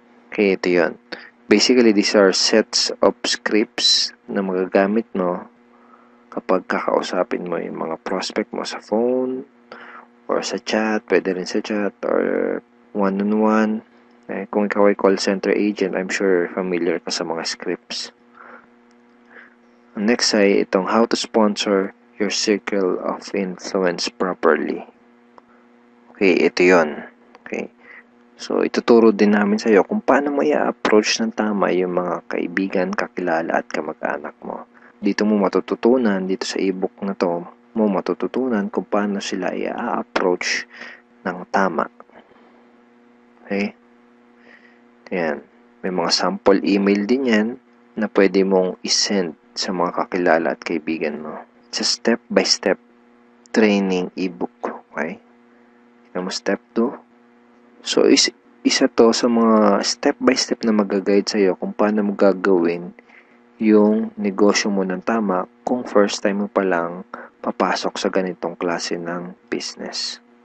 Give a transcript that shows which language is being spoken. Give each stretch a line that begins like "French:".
Filipino: Okay, ito yun. Basically,
English: these are sets of scripts
Filipino: na magagamit mo kapag kakausapin mo yung mga prospect mo sa phone, or sa chat, pwede rin sa chat, or one-on-one. Kung ikaw ay call center agent,
English: I'm sure familiar
Filipino: ka sa mga scripts.
English: Next
Filipino: ay itong
English: how to sponsor your circle of influence properly.
Filipino: Okay, ito yon. Okay. So, ituturo din namin sa iyo kung paano mo i-approach ng tama yung mga kaibigan, kakilala at kamag-anak mo. Dito mo matututunan, dito sa ebook na to, mo matututunan kung paano sila i-approach ng tama. Okay? Ayan. May mga sample email din yan na pwede mong isend sa mga kakilala at kaibigan mo.
English: It's a step-by-step training ebook.
Filipino: Okay? Tignan mo step 2. So, isa to sa mga step-by-step na mag-guide sa'yo kung paano mo gagawin yung negosyo mo ng tama kung first time mo pa lang papasok sa ganitong klase ng business.